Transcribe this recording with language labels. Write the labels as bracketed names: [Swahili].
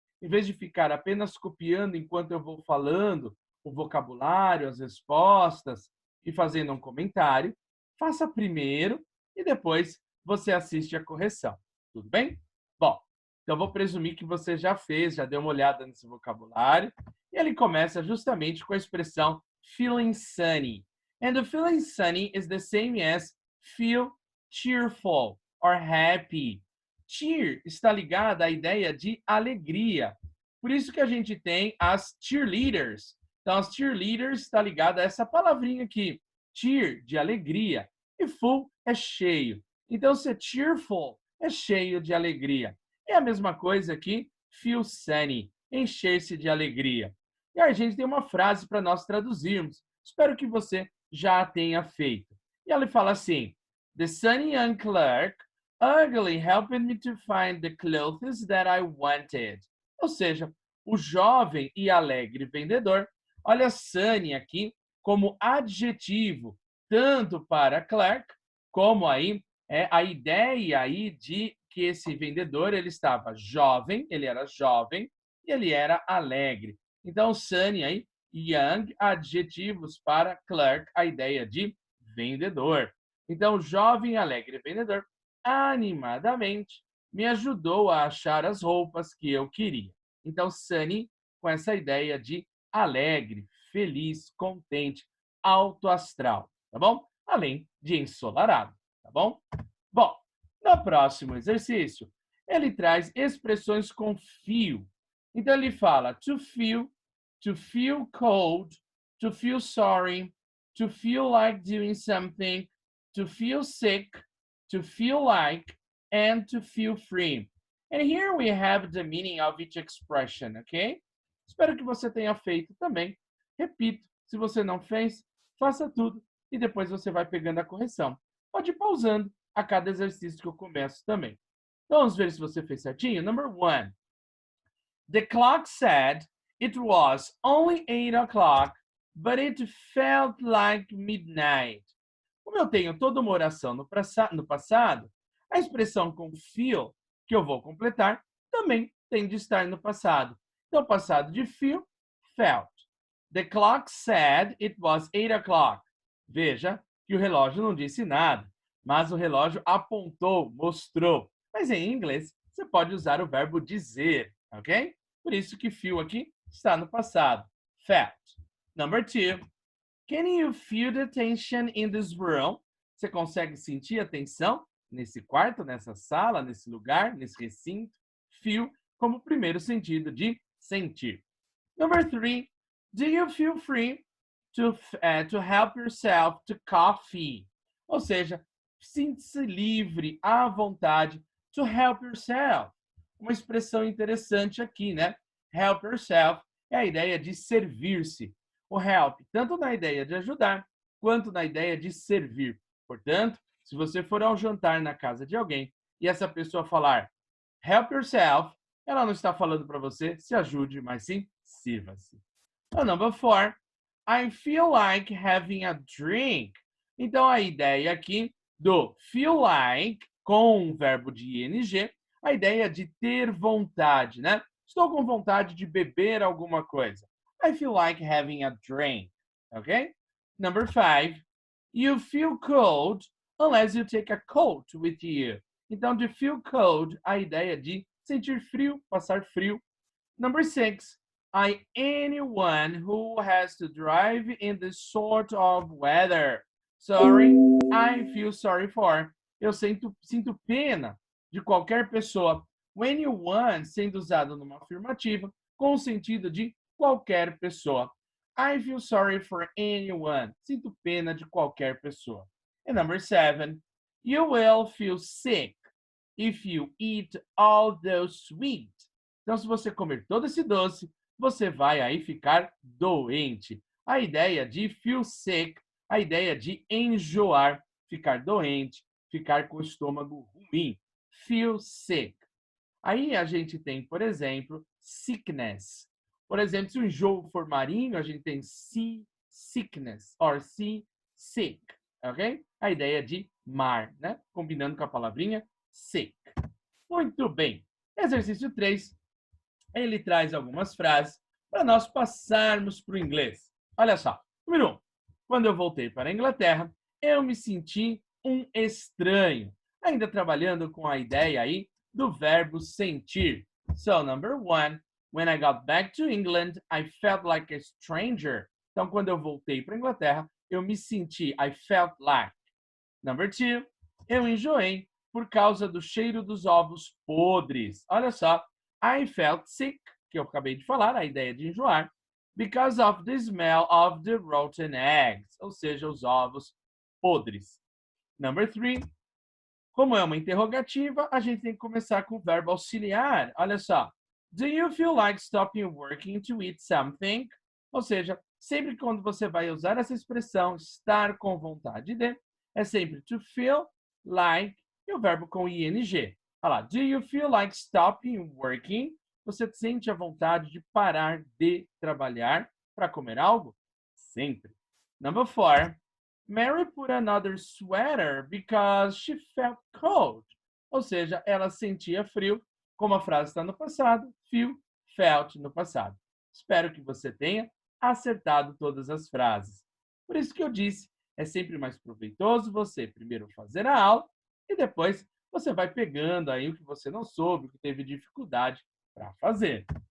[Portuguese] Em vez de ficar apenas copiando enquanto eu vou falando o vocabulário, as respostas e fazendo um comentário, faça primeiro e depois você assiste a correção. Tudo bem? Bom, então vou presumir que você já fez, já deu uma olhada nesse vocabulário. E ele começa justamente com a expressão feeling sunny. [English] And the feeling sunny is the same as feel cheerful or happy. [Portuguese] Cheer está ligada à ideia de alegria. Por isso que a gente tem as cheerleaders. Então, as cheerleaders está ligada a essa palavrinha aqui. Cheer, de alegria. E full é cheio. Então, ser cheerful é cheio de alegria. É a mesma coisa aqui, feel sunny, encher-se de alegria. E a gente tem uma frase para nós traduzirmos. Espero que você já a tenha feito. E ela fala assim: [English] The sunny young clerk ugly helped me to find the clothes that I wanted. [Portuguese] Ou seja, o jovem e alegre vendedor. Olha sunny aqui como adjetivo, tanto para clerk, como aí é a ideia aí de que esse vendedor ele estava jovem, ele era jovem e ele era alegre. Então, sunny aí, young, adjetivos para clerk, a ideia de vendedor. Então, jovem, alegre vendedor, animadamente, me ajudou a achar as roupas que eu queria. Então, sunny, com essa ideia de alegre, feliz, contente, alto astral, tá bom? Além de ensolarado. Tá bom? Bom, no próximo exercício, ele traz expressões com feel. Então, ele fala [English] to feel cold, to feel sorry, to feel like doing something, to feel sick, to feel like, and to feel free. And here we have the meaning of each expression, ok? [Portuguese] Espero que você tenha feito também. Repito, se você não fez, faça tudo e depois você vai pegando a correção. Pode ir pausando a cada exercício que eu começo também. Então, vamos ver se você fez certinho. [English] Number 1. The clock said it was only 8 o'clock, but it felt like midnight. [Portuguese] Como eu tenho toda uma oração no passado, a expressão com feel, que eu vou completar, também tem de estar no passado. Então, passado de feel, felt. [English] The clock said it was 8 o'clock. [Portuguese] Veja que o relógio não disse nada, mas o relógio apontou, mostrou. Mas em inglês, você pode usar o verbo dizer, ok? Por isso que feel aqui está no passado. [English] Felt. Number 2. Can you feel the tension in this room? [Portuguese] Você consegue sentir a tensão nesse quarto, nessa sala, nesse lugar, nesse recinto? Feel como primeiro sentido de sentir. [English] Number 3. Do you feel free to help yourself to coffee? [Portuguese] Ou seja, sinta-se livre, à vontade, to help yourself. Uma expressão interessante aqui, né? Help yourself é a ideia de servir-se. O help, tanto na ideia de ajudar, quanto na ideia de servir. Portanto, se você for ao jantar na casa de alguém e essa pessoa falar help yourself, ela não está falando para você se ajude, mas sim sirva-se. [English] So, number 4, I feel like having a drink. [Portuguese] Então, a ideia aqui do feel like, com o verbo de ing, a ideia de ter vontade, né? Estou com vontade de beber alguma coisa. [English] I feel like having a drink, okay? Number 5, you feel cold unless you take a coat with you. [Portuguese] Então, de feel cold, a ideia de sentir frio, passar frio. [English] Number 6, anyone who has to drive in this sort of weather. Sorry, I feel sorry for. [Portuguese] Eu sinto pena de qualquer pessoa. O anyone sendo usado numa afirmativa com o sentido de qualquer pessoa. [English] I feel sorry for anyone. [Portuguese] Sinto pena de qualquer pessoa. [English] And number 7, you will feel sick if you eat all those sweets. [Portuguese] Então, se você comer todo esse doce, você vai aí ficar doente. A ideia de feel sick, a ideia de enjoar, ficar doente, ficar com o estômago ruim. Feel sick. Aí a gente tem, por exemplo, sickness. Por exemplo, se o enjoo for marinho, a gente tem sea sickness, [English] or sea sick, [Portuguese] ok? A ideia de mar, né? Combinando com a palavrinha sick. Muito bem. Exercício 3, ele traz algumas frases para nós passarmos para o inglês. Olha só. Número 1. Quando eu voltei para a Inglaterra, eu me senti um estranho. Ainda trabalhando com a ideia aí do verbo sentir. [English] So, number 1, when I got back to England, I felt like a stranger. [Portuguese] Então, quando eu voltei para a Inglaterra, eu me senti, [English] I felt like. Number 2, [Portuguese] eu enjoei por causa do cheiro dos ovos podres. Olha só, [English] I felt sick, [Portuguese] que eu acabei de falar, a ideia de enjoar, [English] because of the smell of the rotten eggs, [Portuguese] ou seja, os ovos podres. [English] Number 3, [Portuguese] como é uma interrogativa, a gente tem que começar com o verbo auxiliar. Olha só, [English] do you feel like stopping working to eat something? [Portuguese] Ou seja, sempre quando você vai usar essa expressão, estar com vontade de, é sempre to feel like e o verbo com ing. Olha lá, [English] do you feel like stopping working? [Portuguese] Você sente a vontade de parar de trabalhar para comer algo? Sempre. [English] Number 4, Mary put another sweater because she felt cold. [Portuguese] Ou seja, ela sentia frio, como a frase está no passado, feel, felt no passado. Espero que você tenha acertado todas as frases. Por isso que eu disse, é sempre mais proveitoso você primeiro fazer a aula e depois você vai pegando aí o que você não soube, o que teve dificuldade para fazer.